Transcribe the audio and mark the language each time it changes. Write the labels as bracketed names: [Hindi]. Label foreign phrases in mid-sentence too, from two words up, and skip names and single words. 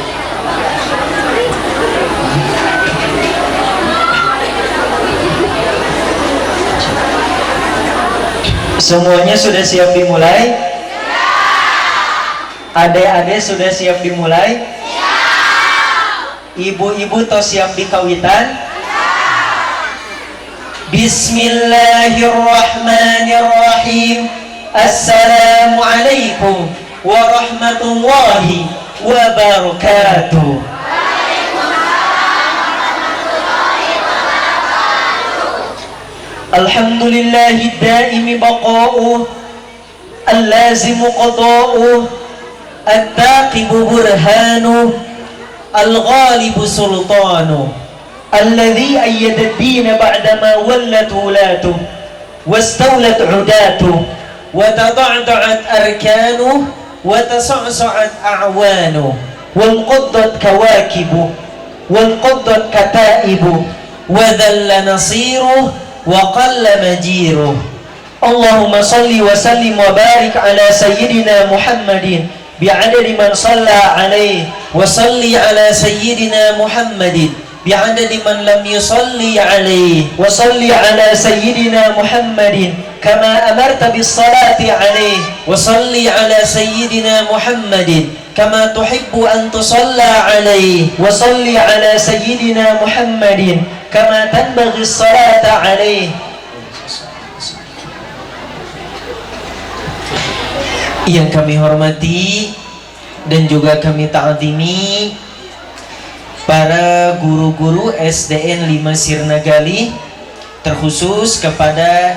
[Indonesian] Semuanya sudah siap dimulai? Adik-adik sudah siap dimulai? Ibu-ibu toh siap dikawitan? [Arabic] Bismillahirrahmanirrahim. السلام عليكم ورحمة الله وبركاته. الحمد لله دائم بقاؤه اللازم قضاؤه الثاقب برهانه الغالب سلطانه الذي أيد الدين بعدما ولت ولاته واستولت عداته وتداعت أركانه وتسعسعت أعوانه وانقضت كواكبه وانقدت كتائبه وذل ناصره وقل مجيره. اللهم صل وسلم وبارك على سيدنا محمد بعدد من صلى عليه وصل على سيدنا محمد بعدد من لم يصل عليه وصل على سيدنا محمد كما أمرت بالصلاة عليه وصل على سيدنا محمد كما تحب أن يصلى عليه وصل على سيدنا محمد كما تنبغي الصلاة عليه. [Indonesian] Yang kami hormati dan juga kami ta'zimi para guru-guru SDN 5 Sirnagali, terkhusus kepada